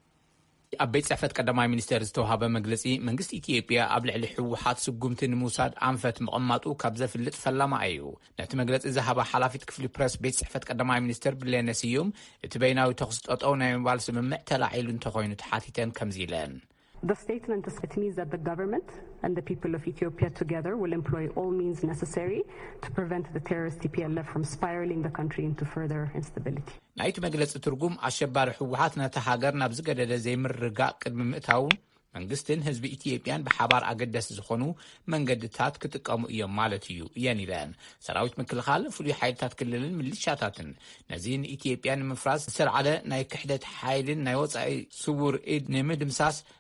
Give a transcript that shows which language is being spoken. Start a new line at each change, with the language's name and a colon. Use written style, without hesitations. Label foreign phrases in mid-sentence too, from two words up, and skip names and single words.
Tigrinya: ኣብ ቤት ጽሕፈት ቀዳማይ ሚኒስትር ዝተውሃበ መግለጺ መንግስቲ ኢትዮጵያ ኣብ ልዕሊ ሕወሓት ስጉምቲ ንምውሳድ ኣንፈት ምቕማጡ ካብ ዘፍልጥ ፈላማ እዩ። ነቲ መግለጺ ዝሃባ ሓላፊት ክፍሊ ፕረስ ቤት ጽሕፈት ቀዳማይ ሚኒስትር ብለኔ ስዩም እቲ በይናዊ ተኹስ ጠጠው ናይ ምባል ስምምዕ ተላዒሉ እንተኾይኑ ተሓቲተን ከምዚ ኢለን።
English: The statement means that the government and the people of Ethiopia together will employ all means necessary to prevent the terrorist TPLF from spiraling the country into further instability.
Tigrinya: ናይቲ መግለጺ ትርጉም ኣሸባሪ ሕወሓት ነቲ ሃገር ናብ ዝገደደ ዘይምርጋእ ቅድሚ ምእታው መንግስትን ህዝቢ ኢትዮጵያን ብሓባር ኣገደሲ ዝኾኑ መንገድታት ክጥቀሙ እዮም ማለት እዩ እየን ኢለን። ሰራዊት ምክልኻል ፍሉይ ሓይልታት ክልልን ሚሊሻታትን ነዚ ንኢትዮጵያ ንምፍራስ ዝሰርዓለ ናይ ክሕደት ሓይልን ናይ ወፃኢ ስውር ኢድ ንምድምሳስ